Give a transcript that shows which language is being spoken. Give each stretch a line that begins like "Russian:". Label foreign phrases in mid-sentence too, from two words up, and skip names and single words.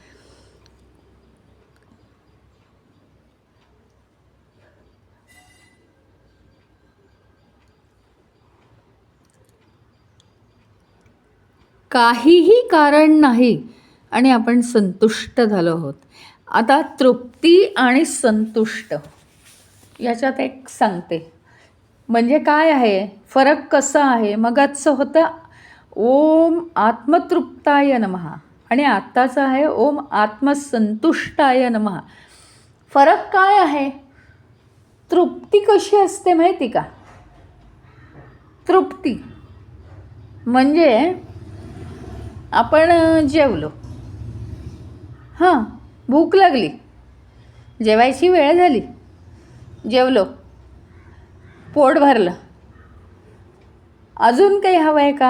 Marathi: काहीही कारण नाही आणि आपण संतुष्ट झालो आहोत. आता तृप्ती आणि संतुष्ट याच्यात एक सांगते, म्हणजे काय आहे फरक कसा आहे. मगाचं होतं
Sanskrit: ओम आत्मतृप्ताय नमः
Marathi: आणि आत्ताचं आहे
Sanskrit: ओम आत्मसंतुष्टाय नमः.
Marathi: फरक काय आहे? तृप्ती कशी असते माहिती का? तृप्ती म्हणजे आपण जेवलो, भूक लागली, जेवायची वेळ झाली, जेवलो, पोट भरलं, अजून काही हवं आहे का?